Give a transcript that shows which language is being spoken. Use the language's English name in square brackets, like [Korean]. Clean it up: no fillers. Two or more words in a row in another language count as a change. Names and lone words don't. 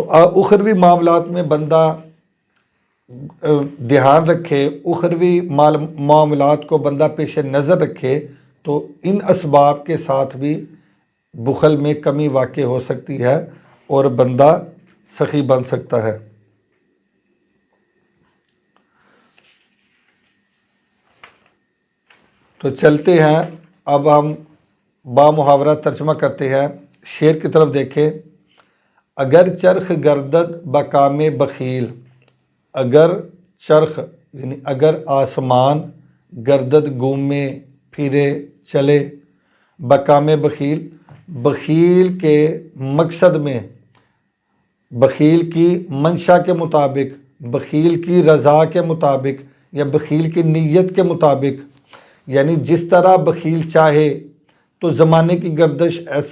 [Urdu] تو اخروی معاملات میں بندہ دھیان رکھے، اخروی معاملات کو بندہ پیش نظر رکھے، تو ان اسباب کے ساتھ بھی بخل میں کمی واقع ہو سکتی ہے اور بندہ سخی بن سکتا ہے۔ تو چلتے ہیں، اب ہم با محاورہ ترجمہ کرتے ہیں۔ شعر کی طرف دیکھیں۔ [Persian] اگر چرخ گردد بکام بخیل، اگر چرخ [Urdu] یعنی اگر آسمان، گردد گھومے پھرے چلے، [Persian] بکام بخیل، [Urdu] بخیل کے مقصد میں، بخیل کی منشا کے مطابق، بخیل کی رضا کے مطابق یا بخیل کی نیت کے مطابق، یعنی جس طرح بخیل چاہے تو زمانے کی گردش ایسے